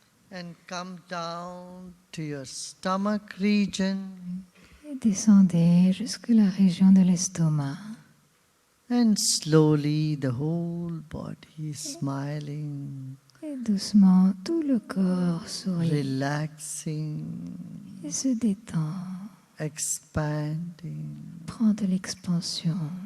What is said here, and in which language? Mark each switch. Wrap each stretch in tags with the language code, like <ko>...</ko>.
<en>And come down to your stomach region.</en> <fr>Et descendez jusque la région de l'estomac.</fr> <en>And slowly the whole body is smiling,</en> <fr>Et doucement, tout le corps sourit</fr> <en>relaxing,</en> <fr>et se détend,</fr> <en>expanding.</en> <fr>prend de l'expansion.</fr>